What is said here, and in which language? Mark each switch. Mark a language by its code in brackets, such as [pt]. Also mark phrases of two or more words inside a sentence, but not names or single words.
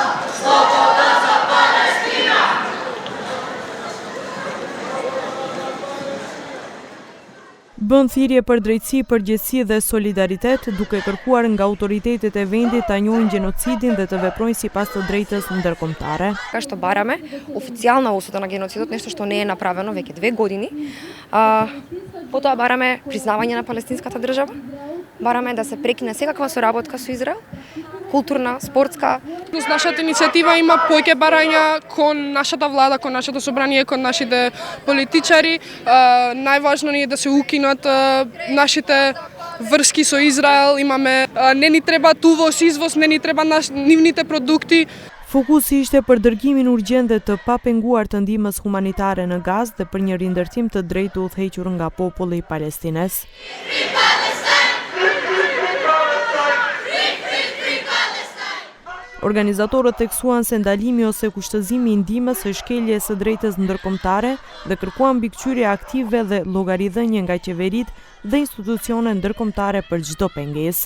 [sq] Bën thirrje për drejtësi, përgjegjësi dhe solidaritet, duke kërkuar nga autoritetet e vendit ta njohin gjenocidin dhe të veprojnë sipas të drejtës ndërkombëtare. [mk] Što barаме официјална осуда на геноцидот, нешто што не е направено веќе 2 години. Потоа бараме признавање на палестинската држава, бараме да се прекине секаква соработка со Израел, културна, спортска. Нашата иницијатива има повеќе барања кон нашата влада, кон нашето собрание, кон нашите политичари. Најважно ни е да се укинат нашите врски со Израел. Имаме, не ни треба увоз, извоз, не ни треба нивните продукти. [sq] Fokusi ishte për dërgimin urgjent dhe të papenguar të ndihmës humanitare në Gazë dhe për një rindërtim të drejtë të udhëhequr nga populli i Palestinës. Organizatorët theksuan se ndalimi ose kushtëzimi i ndihmës është shkelje së drejtës ndërkombëtare dhe kërkuan mbikëqyrje aktive dhe llogaridhënie nga qeveritë dhe institucionet ndërkombëtare për çdo pengesë.